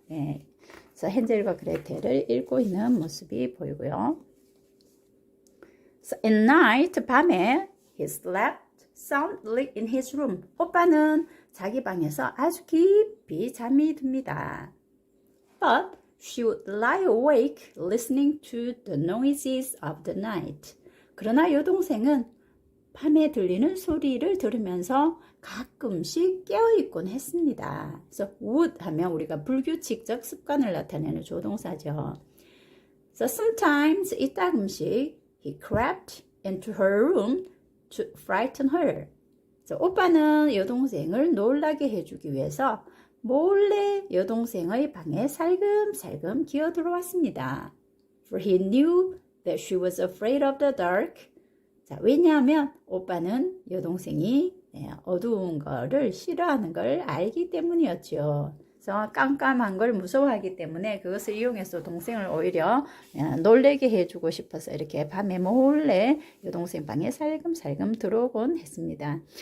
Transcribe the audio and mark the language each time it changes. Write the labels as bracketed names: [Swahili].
[Korean] 네, 그래서 헨젤과 그레텔을 읽고 있는 모습이 보이고요. [English] So at night, [Korean] 밤에 [English] he slept soundly in his room. [Korean] 오빠는 자기 방에서 아주 깊이 잠이 듭니다. [English] But she would lie awake listening to the noises of the night. [Korean] 그러나 여동생은 밤에 들리는 소리를 들으면서 가끔씩 깨어있곤 했습니다. 그래서 would 하면 우리가 불규칙적 습관을 나타내는 조동사죠. [English] So sometimes [Korean] 이따금씩 [English] he crept into her room to frighten her. [Korean] 그래서 오빠는 여동생을 놀라게 해주기 위해서 몰래 여동생의 방에 살금살금 기어 들어왔습니다. [English] For he knew that she was afraid of the dark. [Korean] 자, 왜냐하면 오빠는 여동생이 어두운 거를 싫어하는 걸 알기 때문이었죠. 그래서 깜깜한 걸 무서워하기 때문에 그것을 이용해서 동생을 오히려 놀래게 해주고 싶어서 이렇게 밤에 몰래 여동생 방에 살금살금 들어오곤 했습니다.